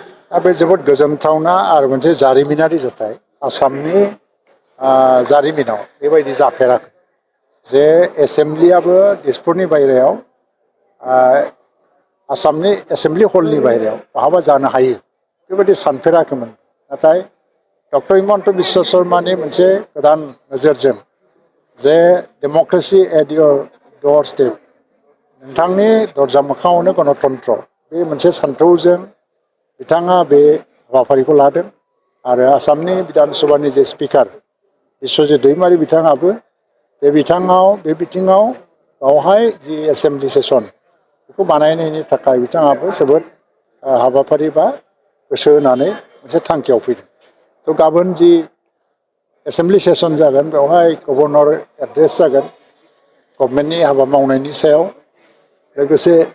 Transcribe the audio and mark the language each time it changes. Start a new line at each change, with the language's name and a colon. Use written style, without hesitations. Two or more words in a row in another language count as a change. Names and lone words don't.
Bodo: बे जोबोद गोजोनथावना आरो मोनसे जारिमिनारि जाथाय आसामनि जारिमिनाव बेबायदि जाफेराखै जे एसेम्ब्लियाबो दिसपुरनि बायरायाव आसामनि एसेम्ब्लि हलनि बायरायाव बहाबा जानो हायो बेबायदि सानफेराखैमोन नाथाय डक्टर हिमन्त बिश्व शर्मानि मोनसे गोदान नोजोरजों जे
English: democracy at your door step
Bodo: नोंथांनि दरजा मोखाङावनो गणतन्त्र बे मोनसे सान्थौजों बिथाङा बे हाबाफारिखौ लादों आरो आसामनि बिधान सभानि जे स्पिकार बिश्वजित दैमारि बिथाङाबो बे बिथिङाव बावहाय
English: the assembly session
Bodo: बेखौ बानायनायनि थाखाय बिथाङाबो जोबोद हाबाफारि बा गोसो होनानै मोनसे थांखियाव फैदों थ' गाबोन
English: the assembly session
Bodo: जागोन बेवहाय
English: governor address
Bodo: जागोन गभर्नमेन्टनि हाबा मावनायनि सायाव लोगोसे